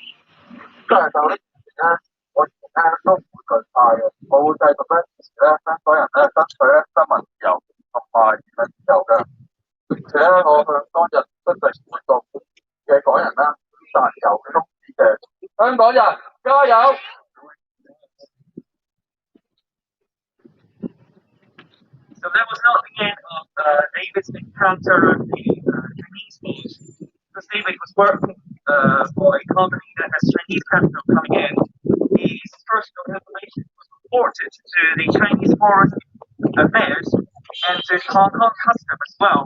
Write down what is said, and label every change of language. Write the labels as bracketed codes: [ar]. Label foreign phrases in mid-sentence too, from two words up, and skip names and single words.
[yue] 但係就呢件事咧，我以前咧都唔會懼怕嘅，我會繼續咧支持咧香港人咧爭取咧新聞自由同埋言論自由嘅，並且咧我向當日出席活動嘅港人啦表達由嘅宗旨嘅。香港人加油！ [en] So that was not the end of David's encounter with the Chinese police, because David was working for a company that has Chinese capital coming in. His personal information was reported to the Chinese Foreign Affairs and to the Hong Kong Custom as well.